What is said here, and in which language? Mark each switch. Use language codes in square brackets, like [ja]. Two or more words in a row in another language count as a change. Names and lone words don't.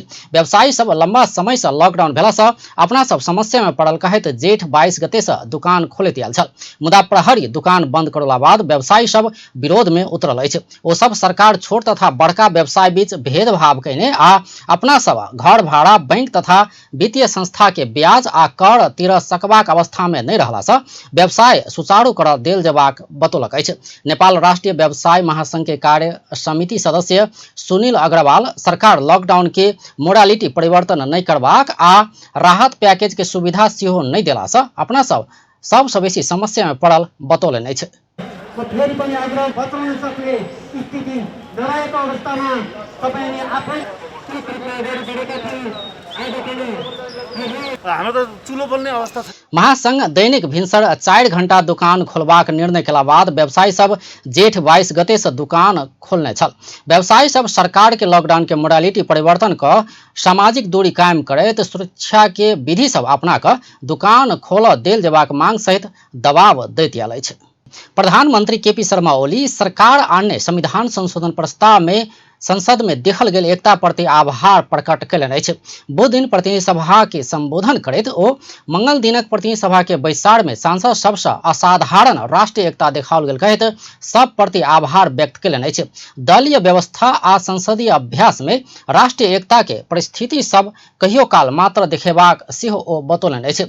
[mai] व्यवसायी सब लंबा समय से लॉकडाउन भेला से अपना सब समस्या में पड़ल कहैत जेठ 22 गते से दुकान खोलैत आयल छल, मुदा प्रहरी दुकान बंद करला बाद व्यवसायी सब विरोध में उतरल अछि। ओ सब सरकार छोट तथा बड़का व्यवसाय बीच भेदभाव कयने अपना सब घर भाड़ा, बैंक तथा वित्तीय संस्था के ब्याज आ कर तिर सकबाक अवस्था में नहीं रहला से व्यवसाय सुचारू कर देल जेबाक बतौलक अछि। नेपाल राष्ट्रीय व्यवसाय महासंघ के कार्य समिति सदस्य सुनील अग्रवाल सरकार लॉकडाउन के मोडालिटी परिवर्तन नहीं करबाक आ राहत पैकेज के सुविधा सेहो नहीं देला से अपना सबसे बेसी समस्या में पड़ल बतौलनि अछि। [ne] फेरि पनि आग्रह बचाउन सक्ने स्थिति नरहेको अवस्थामा तपाईले आफै [mai] महासंघ दैनिक भिनसर 4 घंटा दुकान खोलबाक निर्णय केला बाद व्यवसायी सब जेठ 22 गते से दुकान खोलने छल। व्यवसायी सब सरकार के लॉकडाउन के मोडालिटी परिवर्तन क सामाजिक दूरी कायम करैत सुरक्षा के विधि सब अपना क दुकान खोल देल जेबाक मांग सहित दबाव दैत आयल अछि। प्रधानमंत्री केपी शर्मा ओली सरकार आने संविधान संशोधन प्रस्ताव में संसद में देखल गेल एकता प्रति आभार प्रकट कयलनि अछि। बुध दिन प्रतिनिधि सभा के संबोधन करैत ओ मंगल दिनक प्रतिनिधि सभा के बैसार में सांसद सबसे असाधारण राष्ट्रीय एकता देखाओल गेल कहैत सब प्रति आभार व्यक्त कयलनि अछि। दलीय व्यवस्था आ संसदीय अभ्यास में राष्ट्रीय एकता के परिस्थिति सब कहियो काल मात्र देखेबाक सेहो ओ बतौलनि अछि।